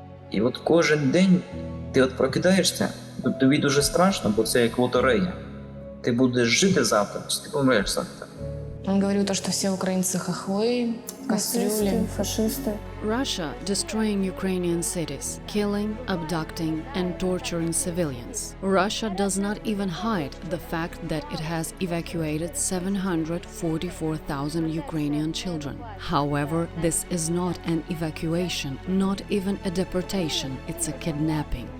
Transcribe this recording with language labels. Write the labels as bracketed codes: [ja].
[uk] І от кожен день ти от прокидаєшся, тобі дуже страшно, бо це як лотерея. Ти будеш жити завтра, чи ти помреш завтра. [ru] Он говорил то, что все украинцы хохлы, кастрюли. Фашисты. [en] Russia destroying Ukrainian cities, killing, abducting, and torturing civilians. Russia does not even hide the fact that it has evacuated 744,000 Ukrainian children. However, this is not an evacuation, not even a deportation, it's a kidnapping.